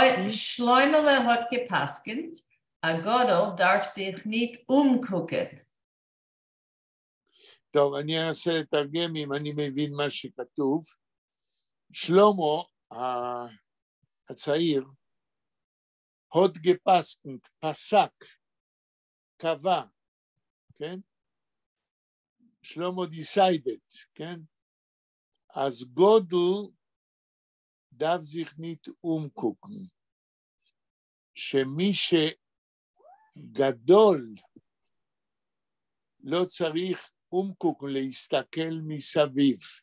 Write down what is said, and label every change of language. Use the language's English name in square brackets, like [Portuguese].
[Yiddish] Shloimele hat gepaskent, a Godel darf sich nicht umgucken. [Hebrew] טוב, אני אנסה לתרגם אם אני מבין מה שכתוב. שלמה הצעיר, [Yiddish] הוד גפסקנט, [Hebrew] פסק, קבע, כן? שלמה [English] decided, [Hebrew] כן? [Yiddish] אז גודל darf sich nicht umgucken. [Hebrew] שמי שגדול לא צריך אומקוקן להסתכל מסביב.